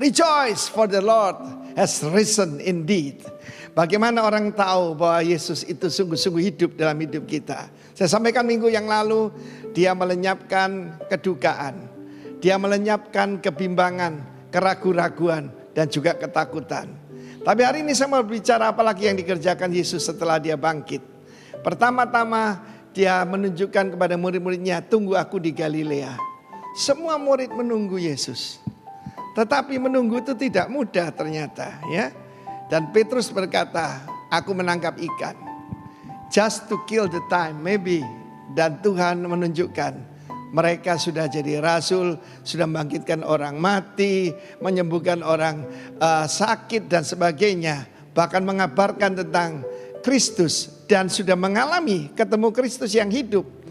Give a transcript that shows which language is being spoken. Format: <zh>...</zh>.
<en>Rejoice for the Lord has risen indeed.</en> <id>Bagaimana orang tahu bahwa Yesus itu sungguh-sungguh hidup dalam hidup kita? Saya sampaikan minggu yang lalu, dia melenyapkan kedukaan. Dia melenyapkan kebimbangan, keraguan-raguan, dan juga ketakutan. Tapi hari ini saya mau bicara apalagi yang dikerjakan Yesus setelah dia bangkit. Pertama-tama dia menunjukkan kepada murid-muridnya, tunggu aku di Galilea. Semua murid menunggu Yesus. Tetapi menunggu itu tidak mudah ternyata, ya. Dan Petrus berkata, aku menangkap ikan.</id> <en>Just to kill the time, maybe.</en> <id>Dan Tuhan menunjukkan mereka sudah jadi rasul, sudah membangkitkan orang mati, menyembuhkan orang sakit dan sebagainya. Bahkan mengabarkan tentang Kristus dan sudah mengalami ketemu Kristus yang hidup.</id>